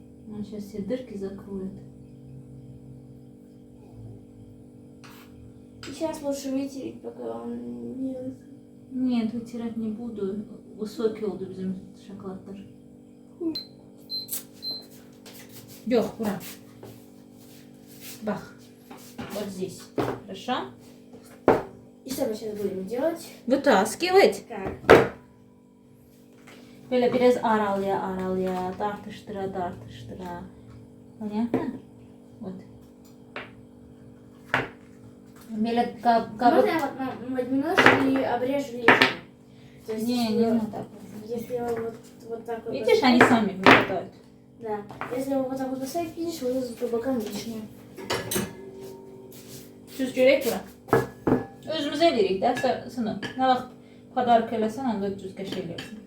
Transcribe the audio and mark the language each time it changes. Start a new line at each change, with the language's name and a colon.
Russian: Он сейчас все дырки закроет. Сейчас лучше вытереть, пока он не... Нет, вытирать не буду.
Azerbaijani: Высокий oldu bizim şokoladlar. Yok, bura. Bak.
Russian: Вот здесь. Хорошо? И что мы сейчас будем делать? Вытаскивать. Как?
Azerbaijani: Böyle biraz aralaya, tartıştıra.
Russian: Понятно? Вот.
Azerbaijani: Böyle
Russian: Можно я вот возьму нож и обрежу лишнее? То есть, Не надо. если его вот так вот... Видишь, они сами выпадают. Да. Если его вот так вот поставить, видишь, вылезут по бокам лишнее.
Azerbaijani: Düz görək bura. Özümüz eləyirik də, sınıb. Nə vaxt padark eləsən, onda düz qəşəng eləyirsən.